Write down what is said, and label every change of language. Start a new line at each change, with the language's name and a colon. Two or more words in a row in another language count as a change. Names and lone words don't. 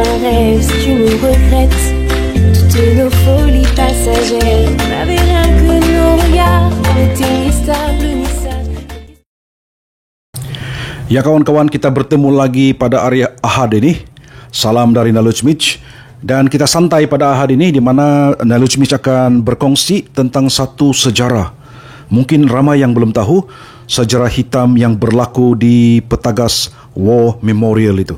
French: rêves, tu nous regrettes. Toutes nos folies passagères n'avaient rien que nos regards, n'étaient ni stable ni sale.
Malay: Ya kawan-kawan, kita bertemu lagi pada hari Ahad ini. Salam dari Knowledge Mitch. Dan kita santai pada Ahad ini di mana Knowledge Mitch akan berkongsi tentang satu sejarah. Mungkin ramai yang belum tahu sejarah hitam yang berlaku di Petagas War Memorial itu.